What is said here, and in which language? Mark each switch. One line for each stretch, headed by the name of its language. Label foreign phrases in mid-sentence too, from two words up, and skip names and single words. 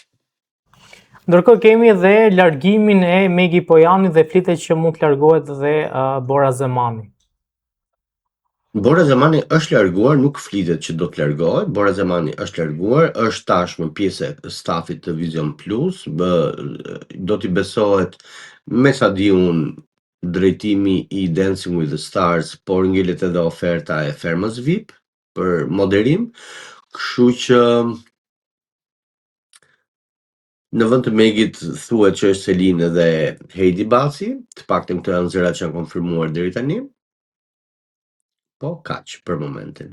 Albanian: Ndërkohë kemi edhe largimin e Megi Pojanit dhe flitet që mund të largohet dhe Bora Zemani. Bora Zemani është larguar, nuk flitet që do të largohet. Bora Zemani është larguar, është tashmë pjesë e stafit të Vision Plus, do t'i besohet, me sa di unë, drejtimi i Dancing with the Stars, por ngelet edhe oferta e Fermës VIP për moderim, kështu që në vend të Megit thuhet që është Selina dhe Heidi Baci, të paktën këto janë zërat që janë konfirmuar deri tani. Po kaq për momentin.